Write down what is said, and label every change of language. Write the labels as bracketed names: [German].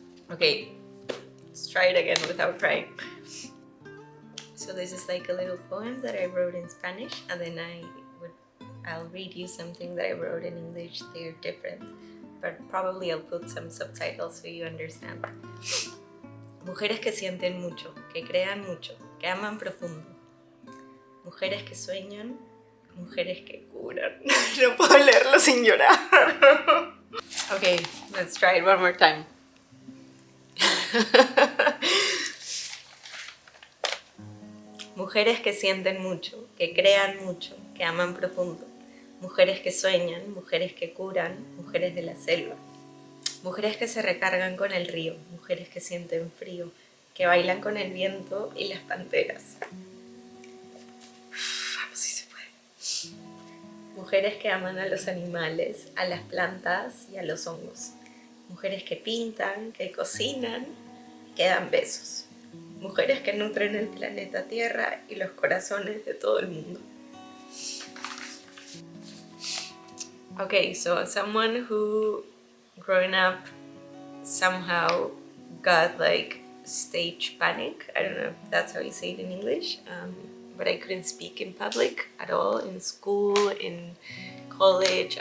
[English] Okay, let's try it again without crying. So this is like a little poem that I wrote in Spanish, and then I'll read you something that I wrote in English. They're different, but probably I'll put some subtitles so you understand. [Spanish] Mujeres que sienten mucho, que crean mucho, que aman profundo. Mujeres que sueñan, mujeres que curan. No puedo leerlo sin llorar. [English] Okay, let's try it one more time. [Spanish] Mujeres que sienten mucho, que crean mucho, que aman profundo. Mujeres que sueñan, mujeres que curan, mujeres de la selva. Mujeres que se recargan con el río, mujeres que sienten frío, que bailan con el viento y las panteras. Vamos, si se puede. Mujeres que aman a los animales, a las plantas y a los hongos. Mujeres que pintan, que cocinan, que dan besos. Mujeres que nutren el planeta Tierra y los corazones de todo el mundo. [English] Okay, so someone who growing up somehow got like stage panic. I don't know if that's how you say it in English, but I couldn't speak in public at all, in school, in college.